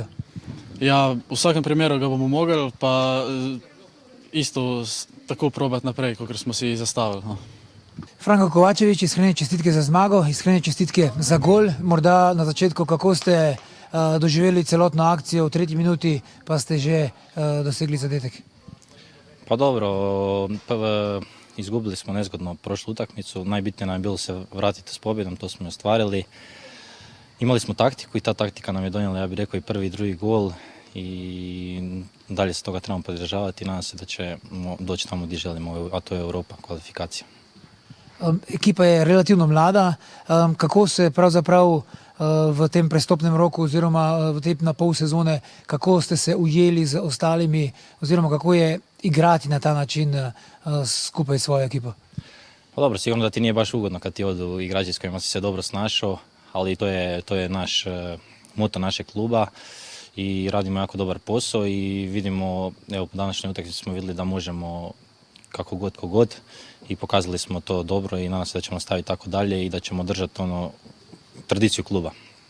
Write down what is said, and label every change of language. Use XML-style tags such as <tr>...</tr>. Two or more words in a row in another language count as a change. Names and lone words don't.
<sl>Ja, v vsakem primeru ga bomo mogli, pa isto tako probati naprej, kot smo si zastavili. Franko Kovačević, iskrene čestitke za zmago, iskrene čestitke za gol. Morda na začetku, kako ste doživeli celotno akcijo v 3. minuti, pa ste že dosegli zadetek?</sl> <hr>Pa dobro, izgubili smo nezgodno prošlu utakmicu. Najbitnije nam je bilo se vratiti s pobjedom, to smo ostvarili. Imali smo taktiku i ta taktika nam je donijela, ja bih rekao, i prvi i drugi gol, i dalje se toga trebamo podržavati i nadam se da ćemo doći tamo gdje želimo, a to je Europa, kvalifikacija.</hr> <sl>Ekipa je relativno mlada. Kako se pravzaprav v tem prestopnem roku oziroma v tej pol sezone, kako ste se ujeli z ostalimi oziroma kako je igrati na ta način skupaj s svojo ekipo?</sl> <hr>Pa dobro, sigurno da ti nije baš ugodno kad ti odu igrači s kojima si se dobro snašao, ali to je naš moto našeg kluba i radimo jako dobar posao i vidimo, evo po današnjoj utakmici smo vidjeli da možemo kako god i pokazali smo to dobro i nadam se da ćemo nastaviti tako dalje i da ćemo držati tradiciju kluba.</hr>